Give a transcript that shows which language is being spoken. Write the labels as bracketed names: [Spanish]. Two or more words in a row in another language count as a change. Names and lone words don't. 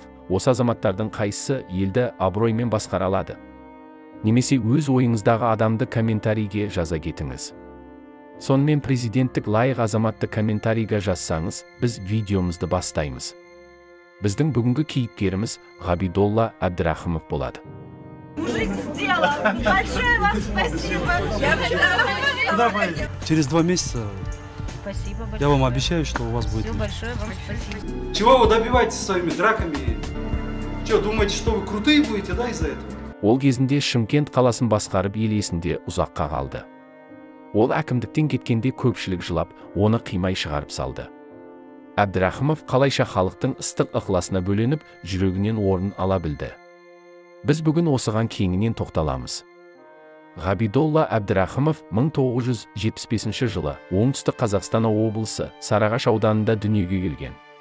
[Kazakh] Осы азаматтардың қайсысы елді абыроймен басқара алады? Немесе өз ойыңыздағы адамды комментарийге жаза кетіңіз. Сонымен президенттік лайық азаматты комментарийге жазсаңыз, біз видеомызды бастаймыз. Біздің бүгінгі кейіпкеріміз Ғабидолла Әбдірахымов болады. [Russian] Мужик сделал. Большое вам спасибо. Через 2 месяца Спасибо большое. я вам обещаю, что у вас будет. Все большое вам спасибо. Чего вы добиваетесь своими драками? Что, думаете, что вы крутые будете, да, из-за этого? [Kazakh] Ол кезінде Шымкент қаласын басқарып ел есінде ұзаққа қалды. Ол әкімдіктен кеткенде көпшілік жылап, оны қимай шығарып салды. Әбдірахымов қалайша халықтың ыстық ықыласына бөленіп, жүрегінен орын ала білді. Біз бүгін осыған кеңінен тоқталамыз. Ғабидолла Әбдірахымов 1975 жылы Оңтүстік Қазақстан облысы Сарыағаш ауданында дүниеге келген.